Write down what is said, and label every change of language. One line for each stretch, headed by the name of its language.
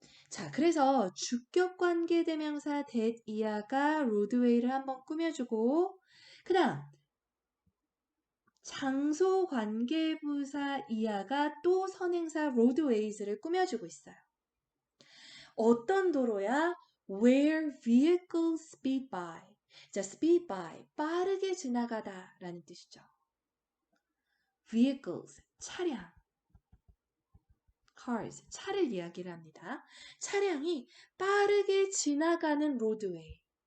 Korean: 자, 그래서 주격관계대명사 that 이하가 roadway를 한번 꾸며주고 그 다음 장소관계부사 이하가 또 선행사 roadways를 꾸며주고 있어요. 어떤 도로야?
English: Where vehicles speed by.
Korean: 자,
English: speed by,
Korean: 빠르게 지나가다 라는 뜻이죠. vehicles, 차량. cars, 차를 이야기를 합니다. 차량이 빠르게 지나가는 roadway.